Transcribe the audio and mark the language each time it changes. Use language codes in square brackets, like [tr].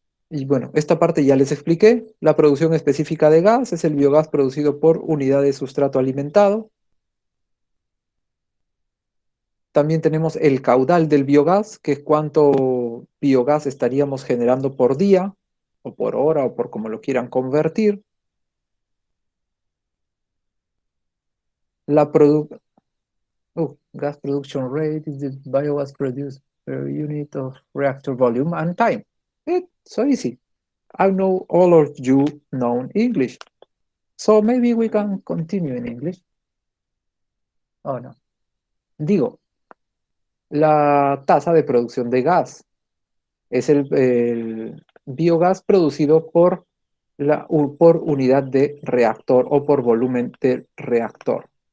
[es] Y bueno, esta parte ya les expliqué. La producción específica de gas es el biogás producido por unidad de sustrato alimentado. También tenemos el caudal del biogás, que es cuánto biogás estaríamos generando por día, o por hora, o por como lo quieran convertir. [en] La gas production rate is the biogas produced per unit of reactor volume and time. So easy. I know all of you know English. So maybe we can continue in English. Oh, no. [es] Digo, la tasa de producción de gas es el biogás producido por unidad de reactor o por volumen de reactor.